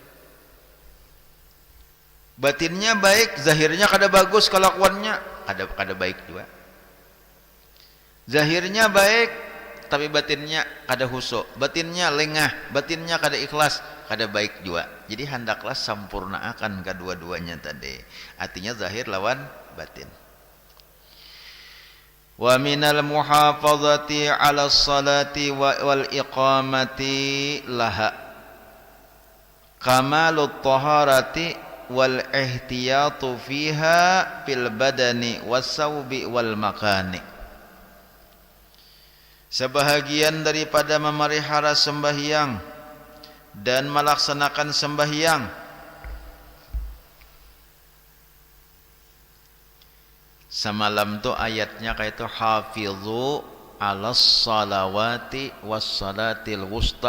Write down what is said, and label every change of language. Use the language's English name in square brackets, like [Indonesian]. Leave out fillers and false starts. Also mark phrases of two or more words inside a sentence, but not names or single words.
[Banjar] Batinnya baik, zahirnya kada bagus, kelakuannya kada baik juga. Zahirnya baik tapi batinnya kada husuk, batinnya lengah, batinnya kada ikhlas, kada baik juga. Jadi hendaklah sempurnakan kedua-duanya tadi. Artinya zahir lawan batin. [Arabic] ومن المحافظة على الصلاة والإقامة لها كمال الطهارة والاحتياط فيها في البدن والثوب والمكان. [Malay] Sebahagian daripada memelihara sembahyang dan melaksanakan sembahyang, semalam tu ayatnya kayak itu, [Arabic] حافظوا على الصلوات والصلاة الوسطى.